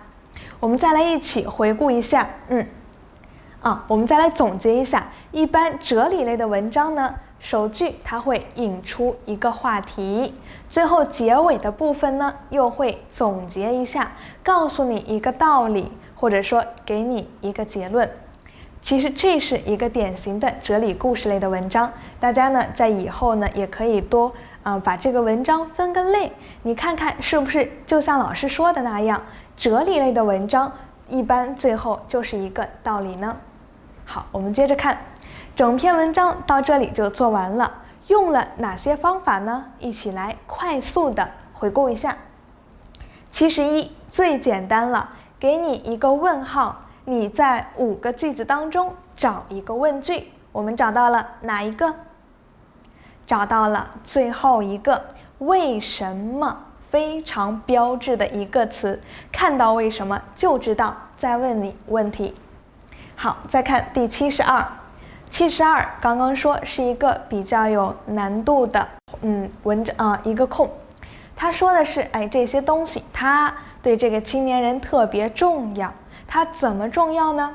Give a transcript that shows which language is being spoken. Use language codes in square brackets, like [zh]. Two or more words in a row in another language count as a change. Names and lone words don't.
[zh] 我們再來一起回顧一下，我們再來總結一下。一般哲理類的文章呢，首句它會引出一個話題，最後結尾的部分呢，又會總結一下，告訴你一個道理，或者說給你一個結論。其實這是一個典型的哲理故事類的文章，大家呢在以後呢也可以多把這個文章分個類，你看看是不是就像老師說的那樣，哲理類的文章一般最後就是一個道理呢。好，我們接着看，整篇文章到這裡就做完了，用了哪些方法呢？一起來快速的回顧一下。71最簡單了，給你一個問號，你在5個句子當中找一個問句。我們找到了哪一個？找到了最後一個為什麼，非常標誌的一個詞，看到為什麼就知道在問你問題。好，再看第72， 72剛剛說是一個比較有難度的文章一個空，他說的是這些東西它對這個青年人特別重要，它怎麼重要呢？